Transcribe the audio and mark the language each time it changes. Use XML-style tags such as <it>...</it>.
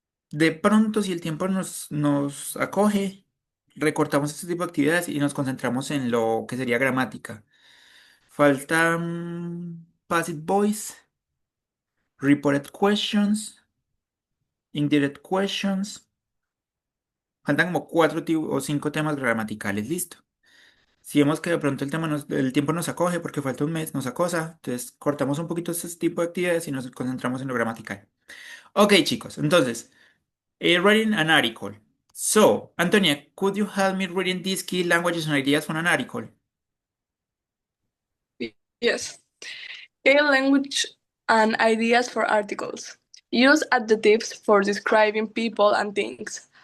<es>De pronto, si el tiempo nos acoge, recortamos este tipo de actividades y nos concentramos en lo que sería gramática. Falta passive voice, reported questions, indirect questions. Faltan como 4 o 5 temas gramaticales, listo. Si vemos que de pronto el tiempo nos acoge porque falta un mes, nos acosa, entonces cortamos un poquito este tipo de actividades y nos concentramos en lo gramatical.</es> <en>Ok,</en> <es>chicos, entonces,</es> <en>writing an article. So, Antonia, could you help me reading these key languages and ideas from an article? Yes. Key language and ideas for articles. Use adjectives for describing people and things.</en>